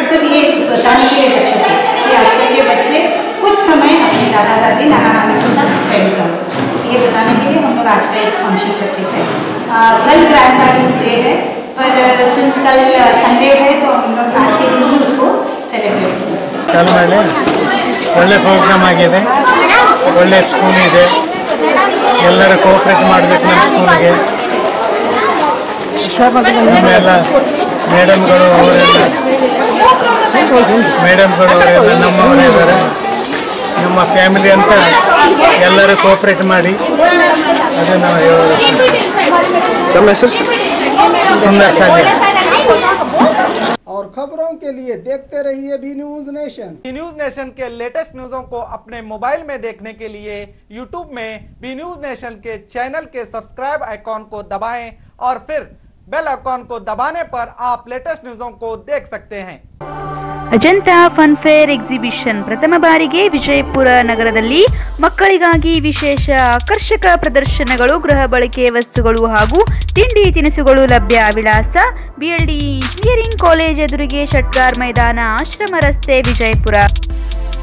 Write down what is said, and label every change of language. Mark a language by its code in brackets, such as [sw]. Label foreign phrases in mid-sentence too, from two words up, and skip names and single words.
[hi] सिर्फ ये बताने के लिए बच्चों को कि आजकल के बच्चे कुछ समय अपने दादा दादी नाना नानी के साथ स्पेंड करो, ये बताने के लिए हम लोग आज का एक फंक्शन करते थे। कल [en] grandparents day [hi] है, पर सिंस कल संडे है तो हम लोग आज के दिन ही उसको सेलिब्रेट किया। कल मैंने [kn] ಒಳ್ಳೆ ಪ್ರೋಗ್ರಾಮ್ ಆಗಿದೆ, ಒಳ್ಳೆ ಸ್ಕೂಲ್ ಇದೆ, ಎಲ್ಲರೂ ಕೋಆಪರೇಟ್ ಮಾಡಬೇಕು ನಮ್ಮ ಸ್ಕೂಲ್ಗೆ। ನಮ್ಮೆಲ್ಲ ಮೇಡಮ್ಗಳು ಅವರೆಲ್ಲ ನಮ್ಮವರೇ ಇದ್ದಾರೆ, ನಮ್ಮ ಫ್ಯಾಮಿಲಿ ಅಂತ ಎಲ್ಲರೂ ಕೋಆಪರೇಟ್ ಮಾಡಿ ಅದು ನಾವು ಹೇಳೋದು। [hi] सुंदर और खबरों के लिए देखते रहिए बी न्यूज नेशन। बी न्यूज नेशन के [en] latest news [hi] को अपने मोबाइल में देखने के लिए यूट्यूब में बी न्यूज नेशन के चैनल के [en] subscribe icon [hi] को दबाएं और फिर [en] bell icon [hi] को दबाने पर आप [en] latest news [hi] को देख सकते हैं। [kn] ಅಜಂತಾ ಫನ್ ಫೇರ್ ಎಕ್ಸಿಬಿಷನ್ ಪ್ರಥಮ ಬಾರಿಗೆ ವಿಜಯಪುರ ನಗರದಲ್ಲಿ ಮಕ್ಕಳಿಗಾಗಿ ವಿಶೇಷ ಆಕರ್ಷಕ ಪ್ರದರ್ಶನಗಳು, ಗೃಹ ಬಳಕೆ ವಸ್ತುಗಳು ಹಾಗೂ ತಿಂಡಿ ತಿನಿಸುಗಳು ಲಭ್ಯ. ವಿಳಾಸ BLD ಇಂಜಿನಿಯರಿಂಗ್ ಕಾಲೇಜ್ ಎದುರಿಗೆ, ಶಟ್ಗಾರ್ ಮೈದಾನ, ಆಶ್ರಮ ರಸ್ತೆ, ವಿಜಯಪುರ.